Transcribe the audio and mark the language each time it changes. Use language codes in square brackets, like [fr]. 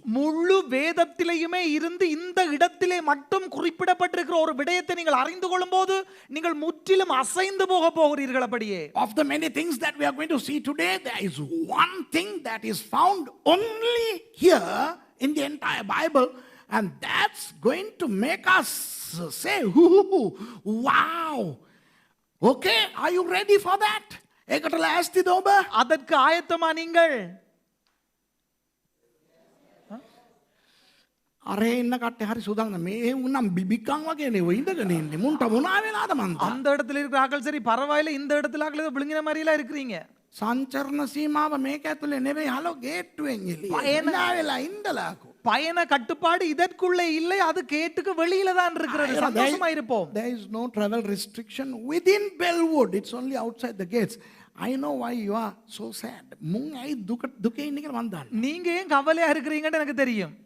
[ta] முழு வேதத்திலேயுமே இருந்து இந்த இடத்திலே மட்டும் குறிப்பிடப்பட்டிருக்கிற ஒரு விடயத்தை நீங்கள் அறிந்து கொள்ளும்போது நீங்கள் முற்றிலும் அசைந்து போகிறீர்கள். அப்படியே [en] Of the many things that we are going to see today, there is one thing that is found only here in the entire Bible, and that's going to make us say, wow. Okay, are you ready for that? [si] ඒකට ලෑස්තිද ඔබ? [ta] அதற்கு ஆயத்தமா நீங்கள்? [si] අරේ ඉන්න කට්ටිය හරි සූදානම්. මේ උනම් බිබිකන් වගේ නේ ඔය ඉඳගෙන ඉන්නේ. මුන්ට මොනා වෙලාද මන්ද? [ta] அந்த இடத்துல இருக்கிற ஆட்கள் சரி பரவாயில்லை, இந்த இடத்துல ஆட்கள் ஏதோ விழுங்கின மாதிரி எல்லாம் இருக்கிறீங்க. [si] සංචරණ සීමාව මේක ඇතුලේ නෙවෙයි. හලෝ ගේට්ටුවෙන් එළිය. එනා වෙලා ඉඳලාකෝ. [ta] பயண கட்டுப்பாடு இதற்குள்ளே இல்லை, அது கேட்டுக்கு வெளியில தான் இருக்கிறது. சந்தோஷமா இருப்போம். [en] There is no travel restriction within Bellwood. It's only outside the gates. I know why you are so sad. [si] මුන් ඇයි දුකේ ඉන්නේ කියලා මන් දන්නවා. [ta] நீங்க ஏன் கவலையா இருக்கிறீங்கன்னு எனக்கு தெரியும்.